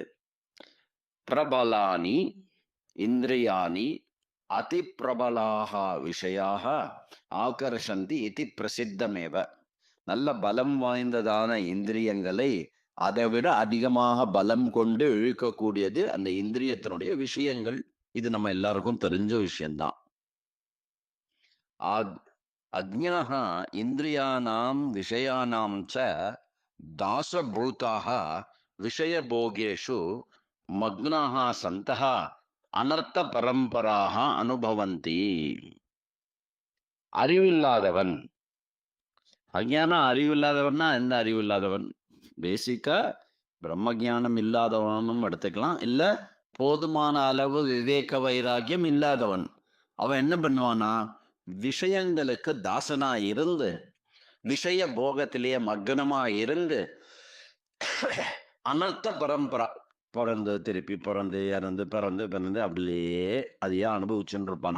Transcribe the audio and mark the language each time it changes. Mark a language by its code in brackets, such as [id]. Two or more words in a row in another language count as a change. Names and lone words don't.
[sa] प्रबलानि इन्द्रियाणि अति प्रबलाः विषयाः आकर्षन्ति इति प्रसिद्धमेव. [ta] நல்ல பலம் வாய்ந்ததான இந்திரியங்களை அதை விட அதிகமாக பலம் கொண்டு இழுக்கக்கூடியது அந்த இந்திரியத்தினுடைய விஷயங்கள். இது நம்ம எல்லாருக்கும் தெரிஞ்ச விஷயம்தான். [sa] अज्ञाः इन्द्रियाणां विषयाणां च दासभूताः विषयभोगेषु मग्नाः सन्तः अनर्थपरम्पराः अनुभवन्ति. [ta] அறிவில்லாதவன், அஞ்ஞானம் அறிவில்லாதவன்னா எந்த அறிவில்லாதவன்? பேசிக்கா பிரம்ம ஞானம் இல்லாதவனும் எடுத்துக்கலாம், இல்ல போதுமான அளவு விவேக வைராக்கியம் இல்லாதவன். அவன் என்ன பண்ணுவானா, விஷயங்களுக்கு தாசனா இருந்து, விஷய போகத்திலேயே மக்னமா இருந்து, [sa] अनर्थ परम्परा, [ta] பிறந்து திருப்பி பிறந்து இறந்து பிறந்து பிறந்து அப்படியே அதையே அனுபவிச்சுட்டு இருப்பானா.